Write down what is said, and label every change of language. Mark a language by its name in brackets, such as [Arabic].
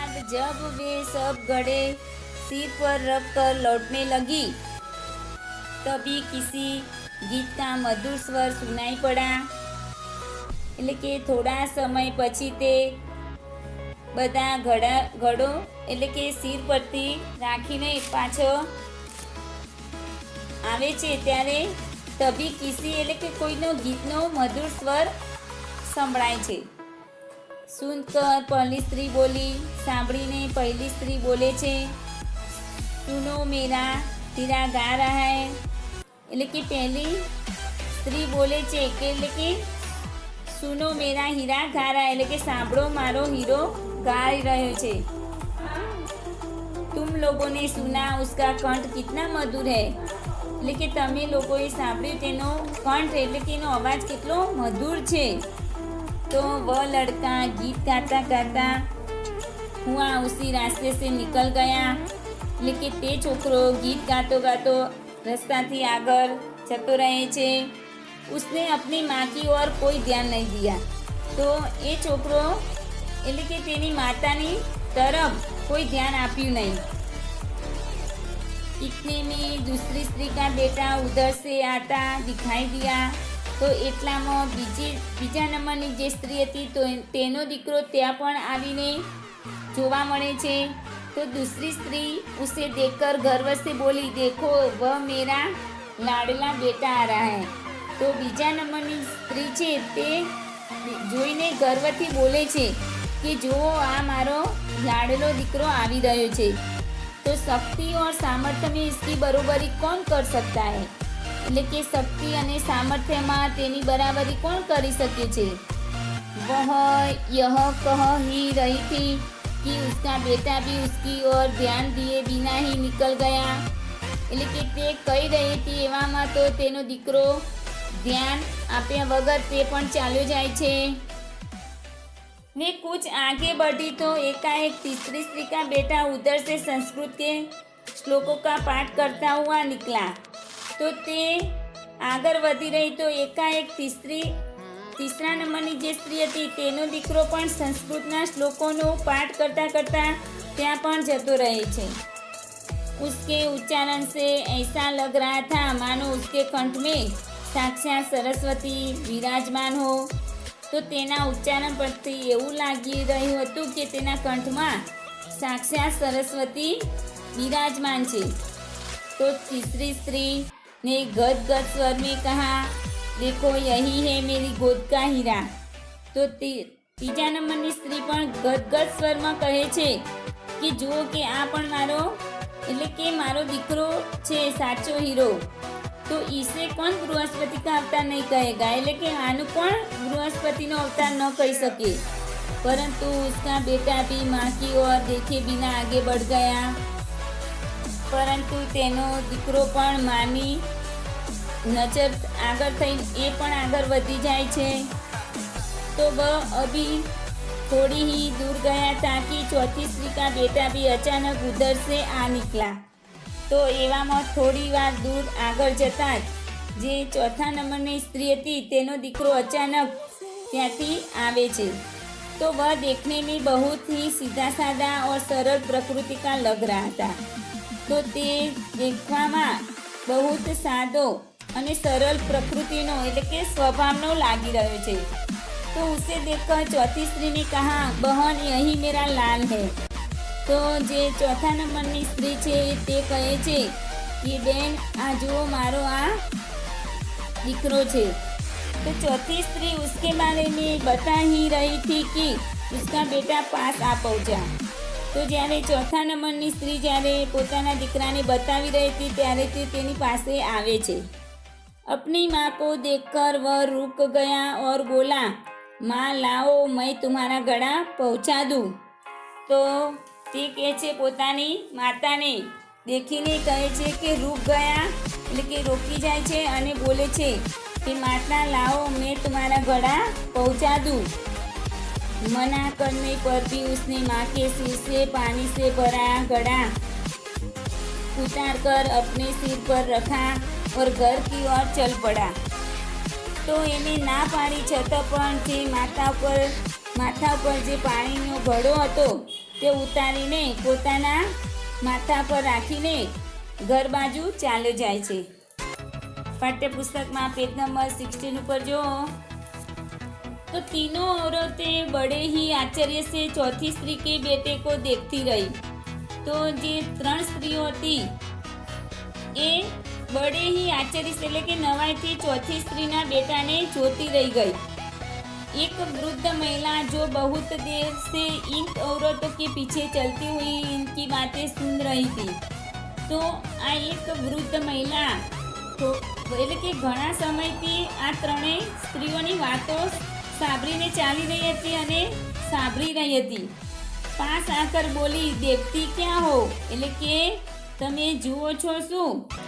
[Hindi] जब वे सब घड़े सिर पर रख कर लौटने लगी, तभी किसी गीत का मधुर स्वर सुनाई पड़ा। [Gujarati] એટલે કે થોડા સમય પછી તે બધા ઘડો એટલે કે સિર પરથી રાખીને પાછો આવે છે, ત્યારે [Hindi] તભી કિસી [Gujarati] એટલે કે કોઈનો ગીતનો મધુર સ્વર સંભળાય છે। [Hindi] સુનકર પહેલી સ્ત્રી બોલી, [Gujarati] સાંભળીને પહેલી સ્ત્રી બોલે છે, [Hindi] સુનો મેરા હીરા गा रहा है। [Gujarati] એટલે કે પહેલી સ્ત્રી બોલે છે કે એટલે કે [Hindi] સુનો મેરા હીરા गा रहा है, [Gujarati] એટલે કે સાંભળો મારો હીરો ગાઈ રહ્યો છે। [Hindi] तुम लोगों ने सुना उसका कंठ कितना मधुर है। [Gujarati] એટલે કે તમે લોકોએ સાંભળ્યું તેનો કંઠ એટલે કે એનો અવાજ કેટલો મધુર છે। [Hindi] तो वह लड़का गीत गाता गाता हुआ उसी रास्ते से निकल गया। [Gujarati] એટલે કે તે છોકરો ગીત ગાતો ગાતો રસ્તાથી આગળ જતો રહે છે। [Hindi] उसने अपनी माँ की ओर कोई ध्यान नहीं दिया। [Gujarati] तो એ છોકરો એટલે કે તેની માતાની તરફ કોઈ ध्यान આપ્યું નહીં। [Hindi] इतने में दूसरी स्त्री का बेटा उधर से आता दिखाई दिया। [Gujarati] तो એટલામાં બીજા નંબરની જે સ્ત્રી હતી તો તેનો દીકરો ત્યાં પણ આવીને જોવા મળે છે। [Hindi] तो दूसरी स्त्री उसे देखकर गर्व से बोली, देखो वह मेरा लाडला बेटा आ रहा है। [Gujarati] तो બીજા નંબરની સ્ત્રી છે તે જોઈને ગર્વથી બોલે છે કે જો આ મારો લાડલો દીકરો આવી રહ્યો છે। [Hindi] तो शक्ति और सामर्थ्य में इसकी बरोबरी कौन कर सकता है। [Gujarati] એટલે કે શક્તિ અને સામર્થ્યમાં તેની બરાબરી કોણ કરી શકે છે। [Hindi] वह यह कह ही रही थी कि उसका बेटा भी उसकी ओर ध्यान दिए बिना ही निकल गया। [Gujarati] એટલે કે તે કહી રહી હતી એવામાં તો તેનો દીકરો ધ્યાન આપ્યા વગર તે પણ ચાલ્યો જાય છે। [Hindi] वे कुछ आगे बढ़ी तो एकाएक तीसरी स्त्री का बेटा उधर से संस्कृत के श्लोकों का पाठ करता हुआ निकला। [Gujarati] तो ते આગળ વધી રહી તો એકાએક तीसरा નંબરની જે સ્ત્રી હતી તેનો દીકરો પણ સંસ્કૃતના શ્લોકોનો પાઠ કરતા કરતા ત્યાં પણ જતો રહે છે। [Hindi] उसके उच्चारण से ऐसा लग रहा था मानो उसके कंठ में साक्षात सरस्वती विराजमान हो। [Gujarati] तो તેના ઉચ્ચારણ પરથી એવું લાગી રહ્યું હતું કે તેના કંઠમાં સાક્ષાત સરસ્વતી विराजमान છે। [Hindi] तो तीसरी स्त्री ने गदगद स्वर में कहा, देखो यही है मेरी गोद का हीरा। [Gujarati] तो तीजा नंबરની સ્ત્રી પણ ગદગદ સ્વરમાં કહે છે કે જુઓ કે આ પણ મારો એટલે કે મારો દીકરો છે, સાચો હીરો। [Hindi] तो इसे कौन बृहस्पति का अवतार नहीं कहेगा। [Gujarati] એટલે કે આનું પણ બૃહસ્પતિનો અવતાર ન કહી શકે। [Hindi] परंतु उसका बेटा भी माँ की ओर देखे बिना आगे बढ़ गया। [Gujarati] परंतु તેનો દીકરો પણ માની નજર આગળ થઈને એ પણ આગળ વધી જાય છે। [Hindi] तो वह अभी थोड़ी ही दूर गया था कि चौथी स्त्री का बेटा भी अचानक उधर से आ निकला। [Gujarati] तो એવામાં થોડી વાર દૂર આગળ જતાં જ જે ચોથા નંબરની સ્ત્રી હતી તેનો દીકરો અચાનક ત્યાંથી આવે છે। [Hindi] तो वह देखने में बहुत ही सीधा साधा और सरल प्रकृति का लग रहा था। [Gujarati] तो તે દેખવામાં बहुत સાદો અને સરળ પ્રકૃતિનો એટલે કે સ્વભાવનો લાગી રહ્યો છે। [Hindi] तो उसे देखकर चौथी स्त्री ने कहा, बहन यही मेरा लाल है। [Gujarati] तो જે ચોથા નંબરની સ્ત્રી છે તે કહે છે કે બેન આ જુઓ મારો આ દીકરો છે। [Hindi] तो चौथी स्त्री उसके बारे में बता ही रही थी कि उसका बेटा पास आ पहुंचा। [Gujarati] तो જ્યારે ચોથા નંબરની સ્ત્રી જ્યારે પોતાના દીકરાને બતાવી રહી હતી ત્યારે તે તેની પાસે આવે છે। [Hindi] अपनी माँ को देखकर वह रुक गया और बोला, माँ लाओ मैं तुम्हारा गड़ा पहुँचा दूँ। [Gujarati] तो તે કહે છે પોતાની માતાને દેખીને કહે છે કે [Hindi] રૂક ગયા [Gujarati] એટલે કે રોકી જાય છે અને બોલે છે कि [Hindi] माता लाओ मैं तुम्हारा घड़ा पहुँचा दूँ। मना करने पर भी उसने माँ के सिर से पानी से भरा घड़ा उतार कर अपने सिर पर रखा और घर की ओर चल पड़ा। [Gujarati] तो એને ના પાડી છતાં પણ જે માથા ઉપર જે પાણીનો ઘડો હતો તે ઉતારીને પોતાના માથા પર રાખીને ઘર બાજુ ચાલ્યો જાય છે. [Hindi] पाठ्यपुस्तक पेज नंबर 16 ऊपर जो तो तीनों औरतें बड़े ही आश्चर्य से चौथी स्त्री के बेटे को देखती रही. [Gujarati] तो जे 3 स्त्रीओ थी ए [Hindi] बड़े ही आश्चर्य से [Gujarati] એટલે કે નવાઈથી ચોથી સ્ત્રીના બેટાને જોતી રહી ગઈ. [Hindi] एक वृद्ध महिला जो बहुत देर से इन औरतों के पीछे चलती हुई इनकी बातें सुन रही थी. [Gujarati] तो आ एक वृद्ध महिला तो એટલે કે ઘણા સમયથી આ ત્રણેય સ્ત્રીઓની વાતો સાંભળીને ચાલી રહી હતી અને સાંભળી રહી હતી. [Hindi] પાસ આકર બોલી, દેખતી ક્યાં હો, [Gujarati] એટલે કે તમે જુઓ છો શું?